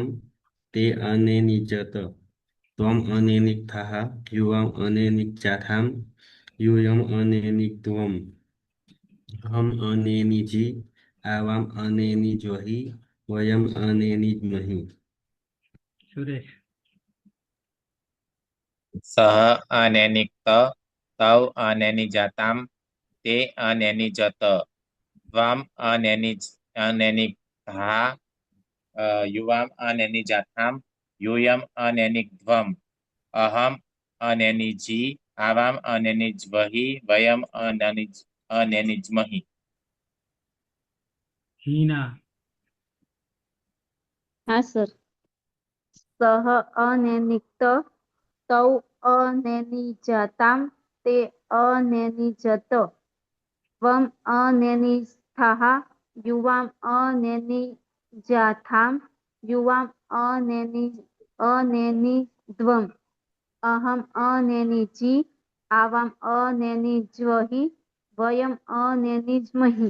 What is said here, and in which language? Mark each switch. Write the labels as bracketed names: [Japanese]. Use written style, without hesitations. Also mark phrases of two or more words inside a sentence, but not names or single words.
[Sanskrit] ते अनिनिजत त्वम अनिनिक्थः युवाम अनिनिजाथाम यूयम अनिनिग्ध्वम अहम अनिनिजी आवाम अनिनिज्वहि वयम अनिनिज्महि सुरेश સહ અનિનિક્ત તૌ અનિનિજાતામ તે અનિનિજત ત્વમ અનિનિક્થા યુવામ અનિનિજાથામ यूयम अनिनिग्ध्वम अहम अनिनिजी आवाम अनिनिज्वहि वयम अनिनिज्महि हीना [Hindi] हाँ सर [Sanskrit] सह अनिनिक्त तौ अनिनिजाताम ते अनिनिजत त्वम अनिनिस्थः युवाम अनिनिजाथाम युवाम अनिनिध्वम अहम अनिनिजी आवाम अनिनिज्वहि वयम अनिनिज्महि